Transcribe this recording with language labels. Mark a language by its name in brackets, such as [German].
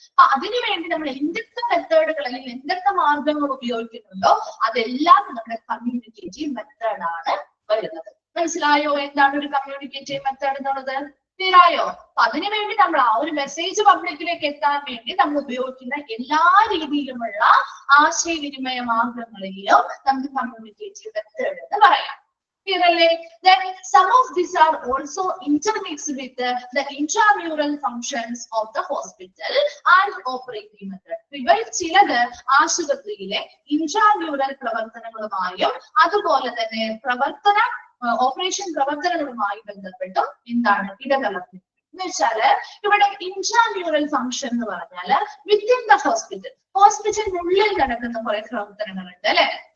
[Malayalam] അപ്പൊ അതിനുവേണ്ടി നമ്മൾ എന്തൊക്കെ മെത്തേഡുകൾ അല്ലെങ്കിൽ എന്തൊക്കെ മാർഗങ്ങൾ ഉപയോഗിക്കുന്നുണ്ടോ അതെല്ലാം നമ്മുടെ കമ്മ്യൂണിക്കേറ്റീവ് മെത്തേഡാണ് വരുന്നത്. മനസ്സിലായോ എന്താണ് ഒരു കമ്മ്യൂണിക്കേറ്റീവ് മെത്തേഡ് എന്നുള്ളത്? ക്ലിയറായോ? അപ്പൊ അതിനുവേണ്ടി നമ്മൾ ആ ഒരു മെസ്സേജ് പബ്ലിക്കിലേക്ക് എത്താൻ വേണ്ടി നമ്മൾ ഉപയോഗിക്കുന്ന എല്ലാ രീതിയിലുമുള്ള ആശയവിനിമയ മാർഗങ്ങളെയും നമുക്ക് കമ്മ്യൂണിക്കേറ്റീവ് മെത്തേഡ് എന്ന് പറയാം. Clear അല്ലേ? [English] Then some of these are also intermixed with the intramural functions of the hospital and operating method. [Malayalam] ഇവയിൽ ചിലത് ആശുപത്രിയിലെ ഇൻട്രാമ്യൂറൽ പ്രവർത്തനങ്ങളുമായും അതുപോലെ തന്നെ ഓപ്പറേഷൻ പ്രവർത്തനങ്ങളുമായി ബന്ധപ്പെട്ടും എന്താണ് ഇടകലർത്തുന്നത് എന്ന് വെച്ചാല് ഇവിടെ ഇൻട്രാമ്യൂറൽ ഫംഗ്ഷൻ എന്ന് പറഞ്ഞാല് [English] within the [Malayalam] ഹോസ്പിറ്റലിനുള്ളിൽ നടക്കുന്ന കുറെ പ്രവർത്തനങ്ങളുണ്ട്, അല്ലെ?